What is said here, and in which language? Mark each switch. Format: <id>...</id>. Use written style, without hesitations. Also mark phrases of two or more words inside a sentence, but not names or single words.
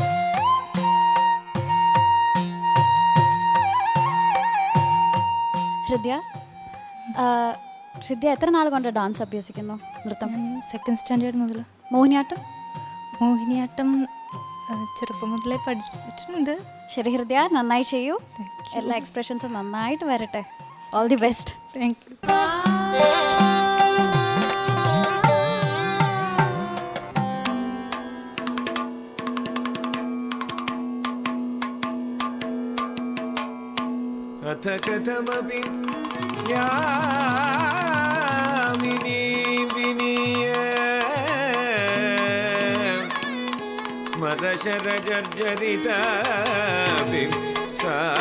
<ml>ഹൃദ്യ എത്ര നാൾ കൊണ്ട് ഡാൻസ് അഭ്യസിക്കുന്നു? നൃത്തം 2nd സ്റ്റാൻഡേർഡ് മുതൽ. മോഹിനിയാട്ടം ചെറുപ്പം മുതലേ പഠിച്ചിട്ടുണ്ട്. ശരി ഹൃദ്യ, നന്നായി ചെയ്യൂ. എല്ലാ എക്സ്പ്രഷൻസും നന്നായിട്ട് വരട്ടെ.</ml> <en>All the best. Thank you.</en> <sa>अथ कथमपि यामिनी विनीय स्मरशरजर्जरितापि सा</sa>